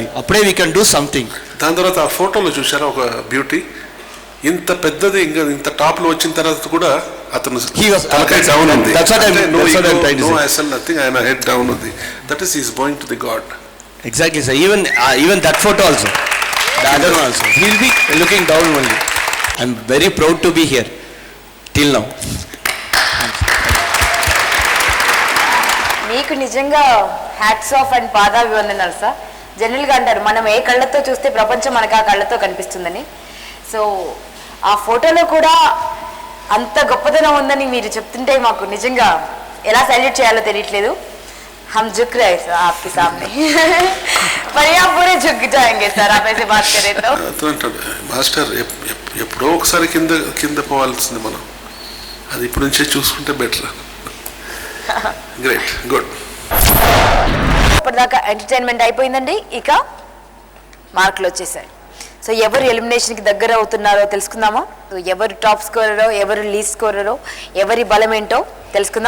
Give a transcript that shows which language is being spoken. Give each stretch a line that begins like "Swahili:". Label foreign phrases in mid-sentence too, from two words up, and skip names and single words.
English: అప్పుడే we can do something.
Telugu: దాని తర్వాత ఆ ఫోటోలో చూసారా ఒక బ్యూటీ ఇంత పెద్దది, ఇంకా ఇంత టాప్ లో వచ్చిన తర్వాత కూడా అతను డౌన్ ఉంది. ఆయన
English: head down
Telugu: ఉంది.
English: that is is going to the god. exactly sir. even that photo also the other one also he will be looking down only. I'm very proud to be here till now.
Telugu: మీకు నిజంగా
English: hats off
Telugu: అండ్ పాదాభివందనాలు సార్. జనరల్గా అంటారు మనం ఏ కళ్ళతో చూస్తే ప్రపంచం మనకు ఆ కళ్ళతో కనిపిస్తుందని. సో ఆ ఫోటోలో కూడా అంత గొప్పదనం ఉందని మీరు చెప్తుంటే మాకు నిజంగా ఎలా సైల్యూట్ చేయాలో తెలియట్లేదు.
Hindi: हम झुक रहे हैं आपके सामने पर आप पूरे झुक जाएंगे सर आप ऐसे बात करें तो.
Telugu: మాస్టర్ ఎప్పుడో ఒకసారి కింద పోవాల్సింది మనం. అది ఇప్పుడు నుంచే చూసుకుంటే బెటర్.
English: great good.
Telugu: ఇప్పటిదాకా ఎంటర్టైన్మెంట్ అయిపోయిందండి. ఇక మార్కులు వచ్చేసాయి. సో ఎవరు ఎలిమినేషన్కి దగ్గర అవుతున్నారో తెలుసుకుందామా? ఎవరు
English: top scorero
Telugu: ఎవరు
English: least scorero
Telugu: ఎవరి బలం ఏంటో తెలుసుకుందాం.